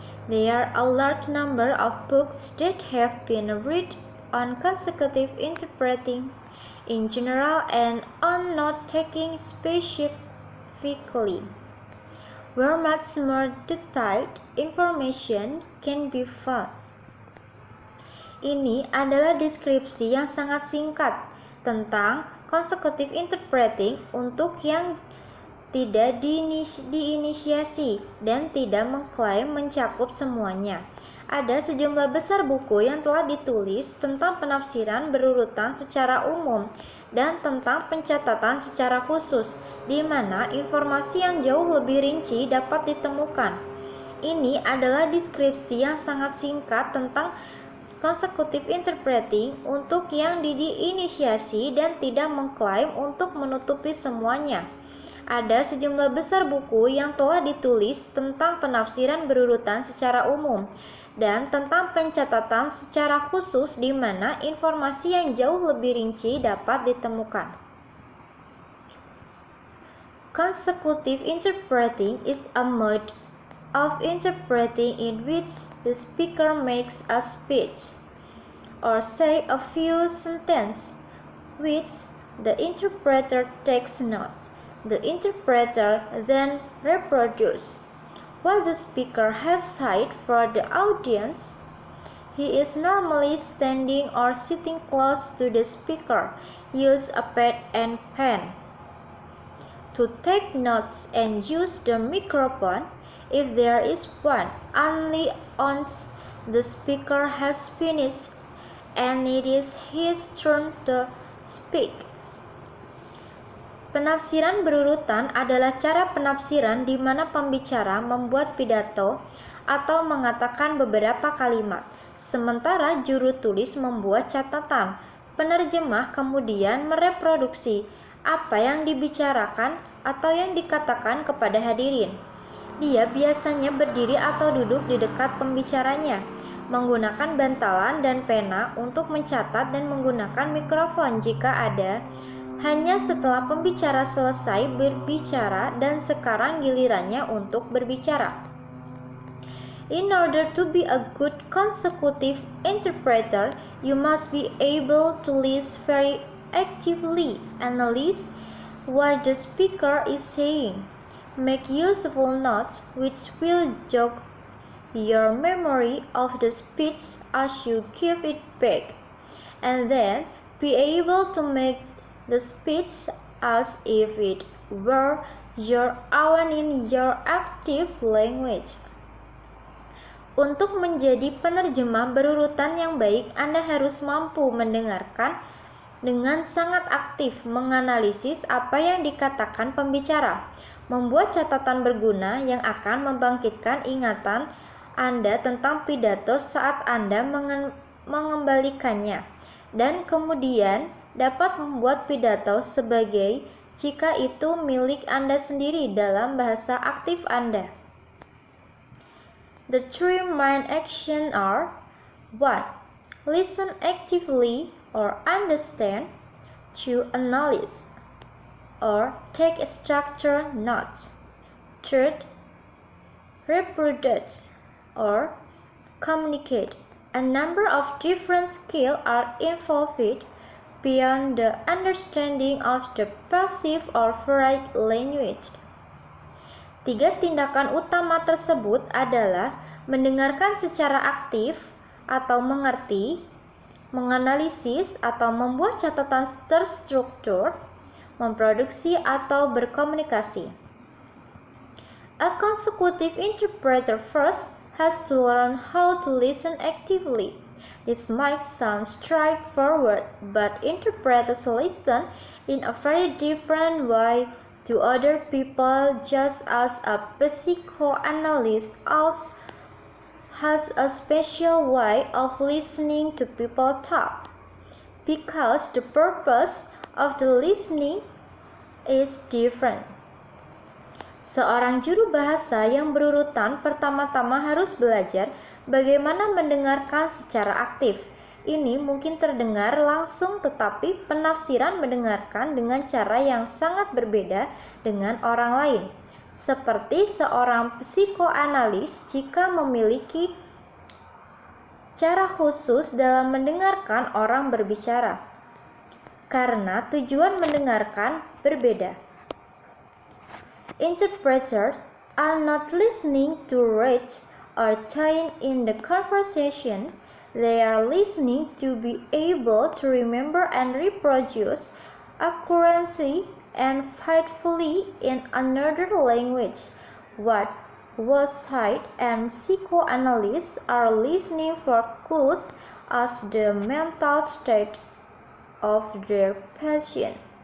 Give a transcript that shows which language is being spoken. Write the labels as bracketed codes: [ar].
[en] There are a large number of books that have been read on consecutive interpreting in general and on note-taking specifically, where much more detailed information can be found. [id] Ini adalah deskripsi yang sangat singkat tentang consecutive interpreting untuk yang tidak diinisiasi dan tidak mengklaim mencakup semuanya. Ada sejumlah besar buku yang telah ditulis tentang penafsiran berurutan secara umum dan tentang pencatatan secara khusus, di mana informasi yang jauh lebih rinci dapat ditemukan. Ini adalah deskripsi yang sangat singkat tentang consecutive interpreting untuk yang diinisiasi dan tidak mengklaim untuk menutupi semuanya. Ada sejumlah besar buku yang telah ditulis tentang penafsiran berurutan secara umum dan tentang pencatatan secara khusus di mana informasi yang jauh lebih rinci dapat ditemukan. [en] Consecutive interpreting is a mode of interpreting in which the speaker makes a speech or say a few sentences which the interpreter takes note. The interpreter then reproduces what the speaker has said for the audience. He is normally standing or sitting close to the speaker. Use a pad and pen to take notes and use the microphone if there is one only once the speaker has finished and it is his turn to speak. [id] Penafsiran berurutan adalah cara penafsiran di mana pembicara membuat pidato atau mengatakan beberapa kalimat, sementara juru tulis membuat catatan. Penerjemah kemudian mereproduksi apa yang dibicarakan atau yang dikatakan kepada hadirin. Dia biasanya berdiri atau duduk di dekat pembicaranya, menggunakan bantalan dan pena untuk mencatat dan menggunakan mikrofon jika ada. Hanya setelah pembicara selesai berbicara dan sekarang gilirannya untuk berbicara. [en] In order to be a good consecutive interpreter, you must be able to listen very actively, analyze what the speaker is saying, make useful notes which will jog your memory of the speech as you give it back, and then be able to make the speech as if it were your own in your active language. [id] Untuk menjadi penerjemah berurutan yang baik, Anda harus mampu mendengarkan dengan sangat aktif, menganalisis apa yang dikatakan pembicara, membuat catatan berguna yang akan membangkitkan ingatan Anda tentang pidato saat Anda mengembalikannya, dan kemudian dapat membuat pidato sebagai jika itu milik Anda sendiri dalam bahasa aktif Anda. [en] The three main actions are 1. Listen actively or understand. 2. Analyze or take structured notes. 3. Reproduce or communicate. A number of different skills are involved beyond the understanding of the passive or varied language. [id] 3 tindakan utama tersebut adalah mendengarkan secara aktif atau mengerti, menganalisis atau membuat catatan terstruktur, memproduksi atau berkomunikasi. [en] A consecutive interpreter first has to learn how to listen actively. This might sound straightforward, but interpreters listen in a very different way to other people, just as a psychoanalyst also has a special way of listening to people talk, because the purpose of the listening is different. [id] Seorang juru bahasa yang berurutan pertama-tama harus belajar bagaimana mendengarkan secara aktif. Ini mungkin terdengar langsung, tetapi penafsiran mendengarkan dengan cara yang sangat berbeda dengan orang lain. Seperti seorang psikoanalis jika memiliki cara khusus dalam mendengarkan orang berbicara, karena tujuan mendengarkan berbeda. [en] Interpreters are not listening to read or join in the conversation. They are listening to be able to remember and reproduce accurately and faithfully in another language what was said, and psychoanalysts are listening for clues as the mental state of their patient.